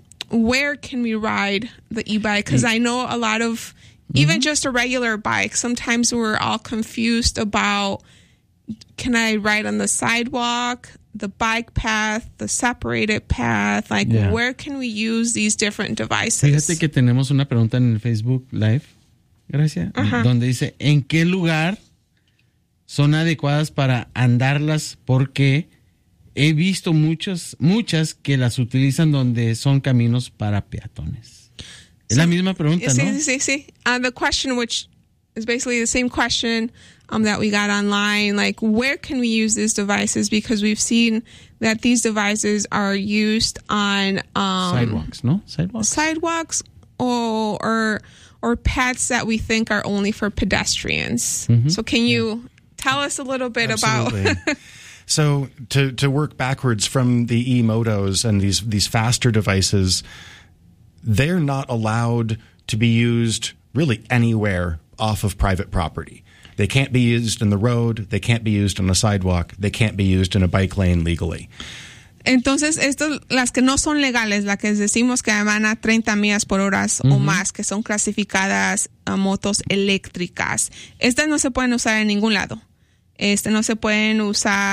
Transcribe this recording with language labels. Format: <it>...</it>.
<en>Where can we ride the e-bike? Because I know a lot of, even just a regular bike, sometimes we're all confused about, can I ride on the sidewalk, the bike path, the separated path? Like, where can we use these different devices?</en> <es>Fíjate que tenemos una pregunta en el Facebook Live. Gracias. Uh-huh. Donde dice, ¿en qué lugar son adecuadas para andarlas? Porque he visto muchas que las utilizan donde son caminos para peatones. Es la misma pregunta, ¿no? Sí.</es> <en>The question, which is basically the same question that we got online, like, where can we use these devices? Because we've seen that these devices are used on... sidewalks, ¿no? Sidewalks or paths that we think are only for pedestrians. Mm-hmm. So can you tell us a little bit Absolutely. About... So to work backwards from the e-motos and these faster devices, they're not allowed to be used really anywhere off of private property. They can't be used in the road. They can't be used on a sidewalk. They can't be used in a bike lane legally.</en> <es>Entonces, esto, las que no son legales, las que decimos que van a 30 millas por hora o más, que son clasificadas a motos eléctricas, estas no se pueden usar en ningún lado. No se pueden usar...</es>